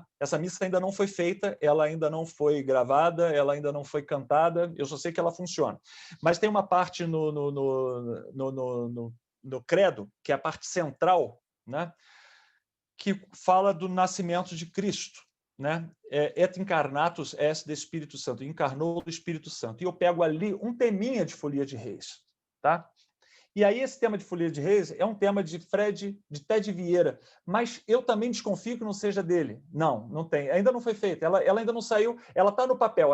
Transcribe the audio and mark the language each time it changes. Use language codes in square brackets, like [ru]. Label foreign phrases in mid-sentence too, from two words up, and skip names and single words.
[pt] Essa missa ainda não foi feita, ela ainda não foi gravada, ela ainda não foi cantada, eu só sei que ela funciona. Mas tem uma parte no credo, que é a parte central, né? Que fala do nascimento de Cristo, né? [la] Et incarnatus est [pt] de Espírito Santo, encarnou do Espírito Santo. E eu pego ali um teminha de Folia de Reis, tá? E aí esse tema de Folia de Reis é um tema de Ted Vieira, mas eu também desconfio que não seja dele. Não tem. Ainda não foi feita. Ela ainda não saiu. Ela está no papel.